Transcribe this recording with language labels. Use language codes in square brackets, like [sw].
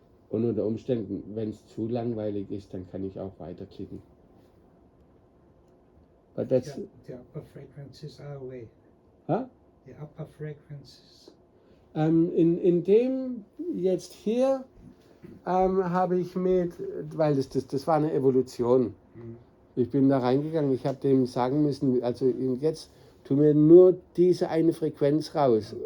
[de] Und unter Umständen, wenn es zu langweilig ist, dann kann ich auch weiterklicken. [en] But that's the upper frequencies are away. Huh? The upper frequencies. [de] In dem jetzt hier habe ich weil das war eine Evolution. Ich bin da reingegangen, ich habe dem sagen müssen, also jetzt tu mir nur diese eine Frequenz raus.